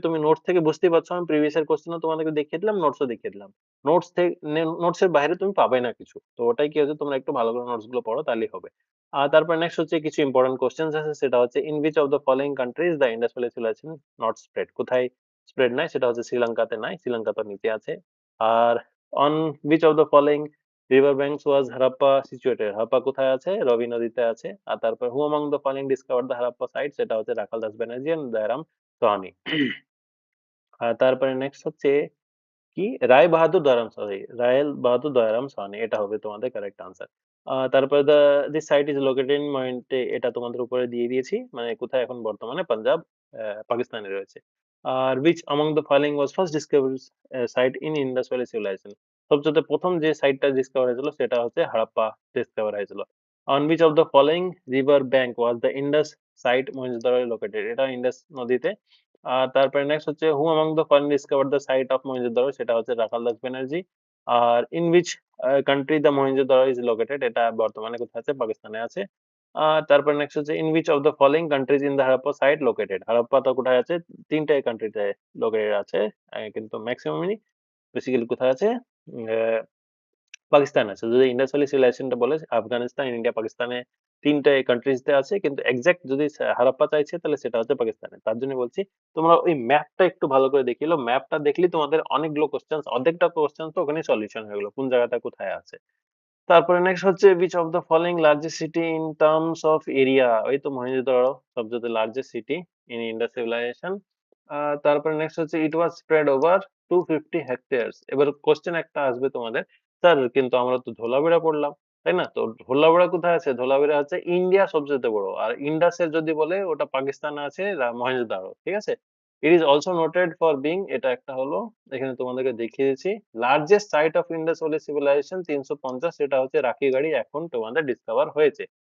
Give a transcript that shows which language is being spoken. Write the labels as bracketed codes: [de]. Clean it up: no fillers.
[bn] তুমি নোটস থেকে বুঝতেই পারছো, আমি প্রিভিয়াস এর কোশ্চেনও তোমাদেরকে দেখিয়ে দিলাম, নোটসও দেখিয়ে দিলাম। নোটস থেকে, নোটস এর বাইরে তুমি পাবে না কিছু। তো ওটাই কি হচ্ছে, তোমরা একটু ভালো করে নোটস গুলো পড়ো, তাহলেই হবে। আর তারপর নেক্সট হচ্ছে কিছু ইম্পর্টেন্ট কোশ্চেন্স আছে, সেটা হচ্ছে [en] In which of the following countries the Indus Valley civilization not spread? [bn] কোথায় স্প্রেড নাই, সেটা হচ্ছে শ্রীলঙ্কাতে নাই, শ্রীলঙ্কা তো নিচে আছে। আর [en] on which of the following river banks was Harappa situated? [bn] Harappa কোথায় আছে, রবি নদীতে আছে। আর তারপর [en] who among the following discovered the Harappa site? [bn] সেটা হচ্ছে রাখালদাস ব্যানার্জি and দয়ারাম সাহানি। আর তারপরে নেক্সট হচ্ছে কি, রায় বাহাদুর দয়ারাম, সরি রায়েল বাহাদুর দয়ারাম সাহানি, এটা হবে তোমাদের কারেক্ট আনসার। তারপরে this site is located in ময়েন্টে, এটা তোমাদের উপরে দিয়ে দিয়েছি, মানে কোথায় এখন বর্তমানে পাঞ্জাব, পাকিস্তানে রয়েছে। [en] আর which among the following was first discovered site in Indus Valley civilization? [bn] সবচেয়ে প্রথম যে সাইটটা ডিসকভার হয়েছিল সেটা হচ্ছে হারাপ্পা ডিসকভার হয়েছিল। [en] on which of the following river bank was the Indus site Mohenjodaro located? [bn] এটা ইন্ডাস নদীতে। আর তারপরে নেক্সট হচ্ছে [en] Who among the foreign discovered the site of Mohenjodaro? [bn] সেটা হচ্ছে রাখালদাস ব্যানার্জি। আর [en] In which country the Mohenjodaro is located? [bn] এটা বর্তমানে কোথায় আছে, পাকিস্তানে আছে। তারপর নেক্সট হচ্ছে [en] In which of the following countries in the Harappa site located? [bn] Harappa তো কোথায় আছে, 3টে কান্ট্রিতে লোকেটেড আছে, কিন্তু ম্যাক্সিমামই বেসিক্যালি কোথায় আছে, পাকিস্তান আছে। যদি ইন্ডাস ভ্যালি সিভিলাইজেশনটা বলে আফগানিস্তান, ইন্ডিয়া, পাকিস্তানে 3টে কান্ট্রিজতে আছে, কিন্তু এক্সাক্ট যদি হারাপ্পা চাইছে তাহলে সেটা হচ্ছে পাকিস্তানে। তার জন্য বলছি তোমরা ওই ম্যাপটা একটু ভালো করে দেখিয়ে নাও, ম্যাপটা দেখলেই তোমাদের অনেকগুলো কোশ্চেন্স, অর্ধেকটা কোশ্চেন তো ওখানেই সলিউশন হয়ে গেল, কোন জায়গাটা কোথায় আছে। তারপরে নেক্সট হচ্ছে [en] which of the following largest city in terms of area? [bn] ওই তো মহেঞ্জোদারো সবচেয়ে largest city in Indus civilisation. তারপরে নেক্সট হচ্ছে [en] it was spread over 250 hectares। [bn] এবার কোশ্চেন একটা আসবে তোমাদের, স্যার কিন্তু আমরা তো ধোলাবিরা পড়লাম, তাই না? তো ধোলাবিরা কোথায় আছে, ধোলাবিরা হচ্ছে ইন্ডিয়া সবচেয়ে বড়, আর ইন্ডাসের যদি বলে ওটা পাকিস্তানে আছে, মহেঞ্জোদারো, ঠিক আছে। [en] it is also noted for being, [bn] এটা একটা হলো, এখানে তোমাদেরকে দেখিয়ে দিচ্ছি, largest site of Indus valley civilisation 350, সেটা হচ্ছে রাখিগাড়ি, এখন তোমাদের ডিসকভার হয়েছে।